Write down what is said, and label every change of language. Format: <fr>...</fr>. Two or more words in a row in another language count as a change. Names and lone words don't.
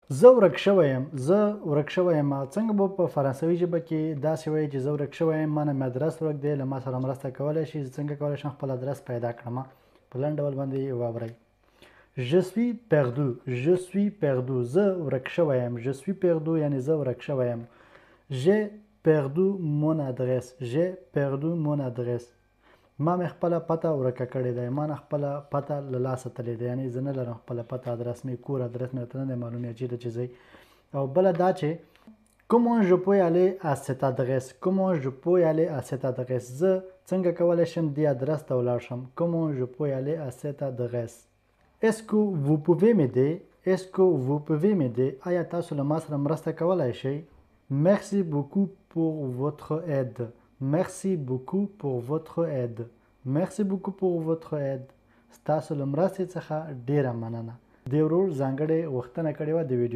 <ps>زه ورک شوی یم. زه ورک شوی یم څنګه به په فرانسوي ژبه کې داسې وایي چې زه ورک شوی یم، مانه مې ادرس ورک دی، له ما سره مرسته کولی شي، زه څنګه کولی شم خپل ادرس پیدا کړم؟ په لنډ ډول باندې واورئ.</ps> <fr>Je suis perdu. Je suis perdu.</fr> <ps>زه ورک شوی یم.</ps> <fr>Je suis perdu</fr> <ps>یعنې زه ورک شوی یم.</ps> <fr>J'ai perdu mon adresse. J'ai perdu mon adresse.</fr> <ps>ما مې خپله پته ورکه کړې ده، ما نه خپله پته له لاسه تللې ده، یعنې زه نه لرم خپله پته، ادرس مې کور ادرس مې ورته نه دی معلوم یا چېرته چې ځئ. او بله دا چې</ps> <fr>comment je peux aller à cette adresse. comment je peux aller à cette adresse.</fr> <ps>زه څنګه کولی شم دې ادرس ته ولاړ شم.</ps> <fr>comment je peux aller à cette adresse. est-ce que vous pouvez m'aider. est-ce que vous pouvez m'aider.</fr> <ps>آیا تاسو له ما سره مرسته کولی شئ؟</ps> <fr>merci beaucoup pour votre aide. merci beaucoup pour votre aide. merci beaucoup pour votre aide.</fr> <ps>ستاسو له مرستې څخه ډیره مننه. دې ورور ځانګړې غوښتنه کړې وه د ویډیو</ps>